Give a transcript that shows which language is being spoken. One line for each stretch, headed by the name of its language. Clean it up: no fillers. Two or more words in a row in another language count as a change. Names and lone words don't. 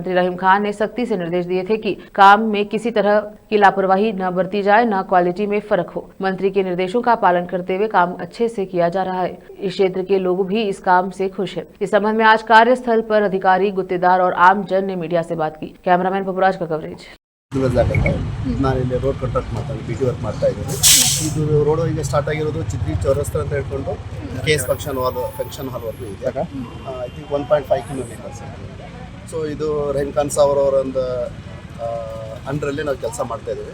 Hindi: मंत्री रहीम खान ने सख्ती से निर्देश दिए थे कि काम में किसी तरह की लापरवाही न बरती जाए, न क्वालिटी में फर्क हो। मंत्री के निर्देशों का पालन करते हुए काम अच्छे से किया जा रहा है। इस क्षेत्र के लोग भी इस काम से खुश हैं। इस संबंध में आज कार्यस्थल पर अधिकारी, गुत्तेदार और आम जन ने मीडिया से बात की। कैमरामैन पपुराज का कवरेज।
Kannada: ನಾನು ಇಲ್ಲಿ
English: road contract BT work
Kannada: ಮಾಡ್ತಾ ಇದ್ದೀನಿ. ಇದು ರೋಡ್ ಈಗ ಸ್ಟಾರ್ಟ್ ಆಗಿರೋದು ಚಿದ್ರಿ ಚೌರಸ್ತಾ ಅಂತ ಹೇಳ್ಕೊಂಡು ಕೇಸ್ ಫಂಕ್ಷನ್ ಹಾಲ್ವರೆಗೂ ಇದೆ.
English: I think 1.5 kilometers.
Kannada: ಸೊ ಇದು ರಹೀಮ್ ಖಾನ್ ಸಾವ್ರ ಅವರೊಂದು ಅಂಡರಲ್ಲಿ ನಾವು ಕೆಲಸ ಮಾಡ್ತಾ ಇದ್ದೀವಿ.